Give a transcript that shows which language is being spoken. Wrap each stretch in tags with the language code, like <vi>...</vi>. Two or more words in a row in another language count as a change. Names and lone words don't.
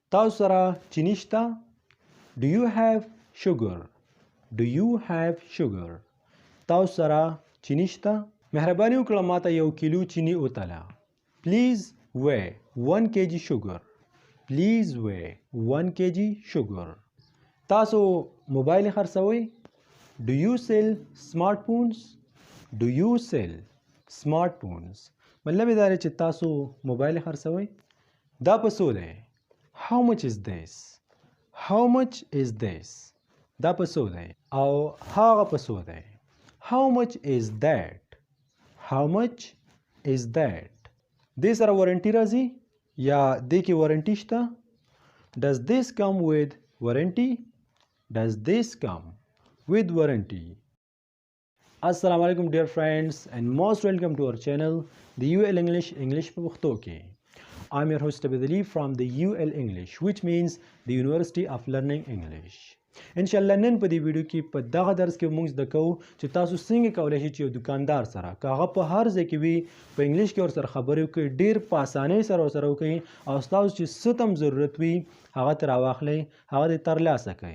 <ps>تاسو سره چینی شته؟</ps> <en>Do you have sugar? Do you have sugar?</en> <ps>تاسو سره چینی شته؟ مهرباني وکړه ماته 1 کیلو چینی وتله.</ps> <en>Please weigh 1 kg sugar. Please weigh 1 kg sugar.</en> <ps>تاسو موبایل خرڅوئ؟</ps> <en>Do you sell smartphones? Do you sell smartphones?</en> <ps>مطلب دا دی چې تاسو موبایل خرڅوئ؟ دا په څو دی؟</ps> <en>How much is this? How much is this?</en> <ps>دا په څو دی؟ او هغه په څو دی؟</ps> <en>How much is that? How much is that?</en> <ps>دې سره وارنټي راځي یا دې کې وارنټي شته؟</ps> <en>Does this come with warranty? Does this come with warranty? Assalamu alaikum dear friends and most welcome to our channel the UL English</en> <ps>په پښتو کې.</ps> <en>I'm your host Abid Ali from the UL English which means the University of Learning English.</en> <ps>انشاءالله نن په دې ویډیو کې په دغه درس کې موږ زده کوو چې تاسو څنګه کولی شئ چې یو دکاندار سره که هغه په هر ځای کې وي په انګلیش کې ورسره خبرې وکړئ ډېر په اسانۍ سره ورسره وکړئ او ستاسو چې څه ته هم ضرورت وي هغه ترې راواخلئ هغه دې ترلاسه کړئ.</ps>